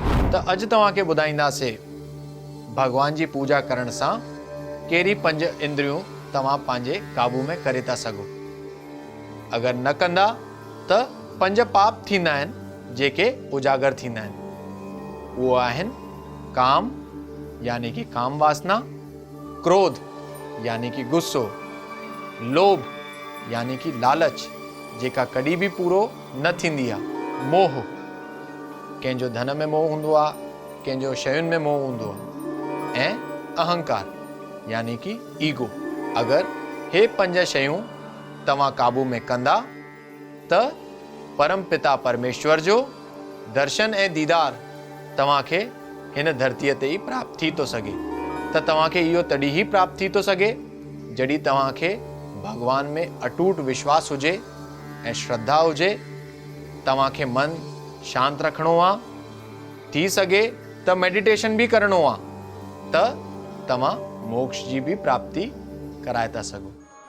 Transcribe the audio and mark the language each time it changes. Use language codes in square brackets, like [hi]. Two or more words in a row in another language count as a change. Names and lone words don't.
[sd] त अॼु तव्हांखे ॿुधाईंदासीं भगवान जी पूजा करण सां कहिड़ी 5 इंद्रियूं तव्हां पंहिंजे काबू में करे था सघो। अगरि न कंदा त 5 पाप थींदा आहिनि जेके उजागर थींदा आहिनि। उहो आहिनि काम यानी कि काम वासना, क्रोध यानी कि गुस्सो, लोभ यानी कि लालच जेका कॾहिं बि पूरो न थींदी आहे, मोह कंहिंजो धन में मोह हूंदो आहे, कंहिंजो शयुनि में मोह हूंदो आहे, ऐं अहंकार यानी कि ईगो। अगरि हे 5 शयूं तव्हां काबू में कंदा त परम पिता परमेश्वर जो दर्शन ऐं दीदार तव्हांखे हिन धरतीअ ते ई प्राप्त थी थो सघे। त तव्हांखे इहो तॾहिं ई प्राप्त थी थो सघे जॾहिं तव्हांखे भगवान में अटूट विश्वास हुजे ऐं श्रद्धा हुजे। तव्हांखे मन शांत रखिणो आहे, थी सघे त मेडिटेशन बि करिणो आहे, त तव्हां मोक्ष जी बि प्राप्ति कराए था सघो।